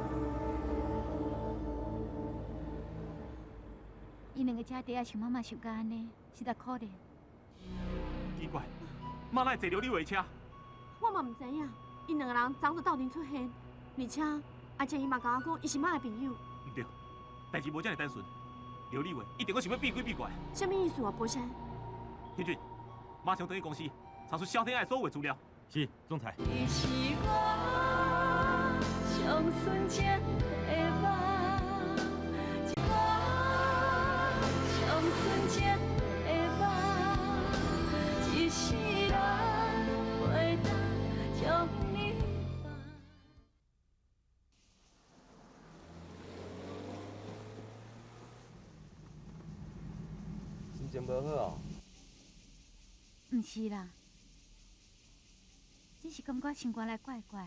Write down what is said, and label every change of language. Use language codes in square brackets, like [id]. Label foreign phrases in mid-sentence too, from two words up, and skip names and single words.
[nan] 因两个姐弟啊，想妈妈想到安尼，实在可怜。奇怪，妈哪会坐着你话车？我嘛唔知影，因两个人早就斗阵出现，而且阿姐伊嘛甲我讲，伊是妈的朋友。唔对，代志无这么单纯。刘立伟一定阁想要避鬼避怪。什么意思啊，博山？天俊，马上回去公司查出萧天爱所有的资料。是，总裁。你是我上纯情的梦，我上纯情的梦，一世人袂当将你放。心情无好哦。毋是啦，只是感觉心肝来怪怪。